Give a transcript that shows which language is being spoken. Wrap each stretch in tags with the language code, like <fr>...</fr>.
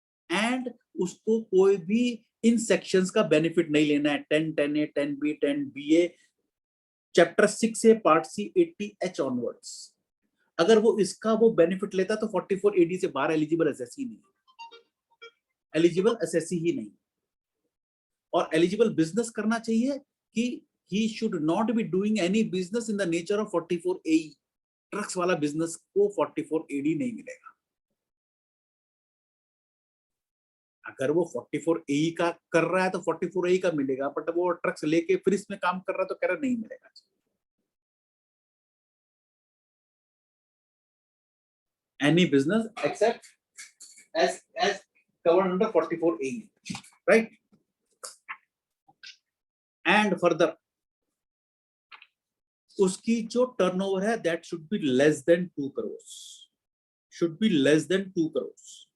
<hi>And उसको कोई भी इन सेक्शंस का बेनिफिट नहीं लेना है, 10, 10A, 10B, 10BA, chapter 6A part C 80H onwards. अगर वो इसका वो बेनिफिट लेता तो 44AD से बाहर एलिजिबल एसएससी नहीं, एलिजिबल एसएससी ही नहीं। और एलिजिबल बिजनेस करना चाहिए कि</hi> <en>he should not be doing any business in the nature of 44AE।</en> <hi>Trucks वाला बिजनेस को 44AD नहीं मिलेगा। अगर वो 44AE का कर रहा है तो 44AE का मिलेगा, बट वो ट्रक्स लेके फिर इसमें काम कर रहा है तो कह रहा नहीं मिलेगा।</hi> <en>Any business except as covered under 44AE, right? And further,</en> <hi>उसकी जो टर्नओवर है</hi> <en>that should be less than 2 crores, should be less than 2 crores।</en>